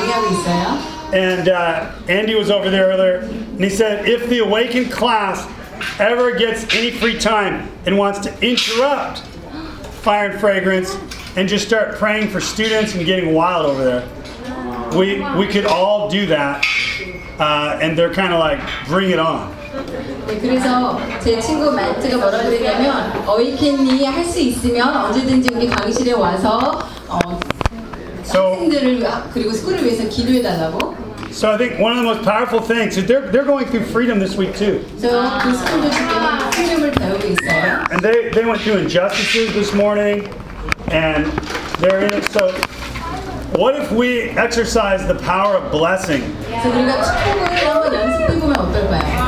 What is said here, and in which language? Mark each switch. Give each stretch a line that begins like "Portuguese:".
English: And Andy was over there earlier, and he said, if the Awakened class ever gets any free time and wants to interrupt Fire and Fragrance and just start praying for students and getting wild over there, we could all do that. And they're kind of like, bring it on.
Korean: 네, 그래서 제 친구 마트가 뭐라 그러냐면 어이켄이 할 수 있으면 언제든지 우리 강의실에 와서 학생들을 그리고 스쿨을 위해서 기도해 달라고.
English: So I think one of the most powerful things is they're going through freedom this week too.
Korean: So 그 스쿨도 지금 풍림을 배우고 있어요.
English: And they went through injustices this morning, and they're in it. So what if we exercise the power of blessing?
Korean: So 우리가 축복을 한번 연습해 보면 어떨까요?